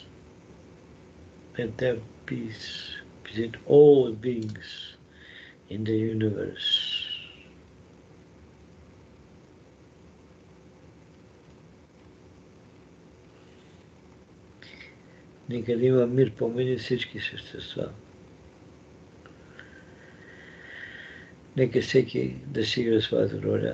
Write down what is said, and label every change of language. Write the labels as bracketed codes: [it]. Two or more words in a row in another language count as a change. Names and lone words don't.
[en] Let there be peace between all beings in the universe. [bg] Нека да има мир помеѓу всички същества. Нека всеки да си игра своята роля.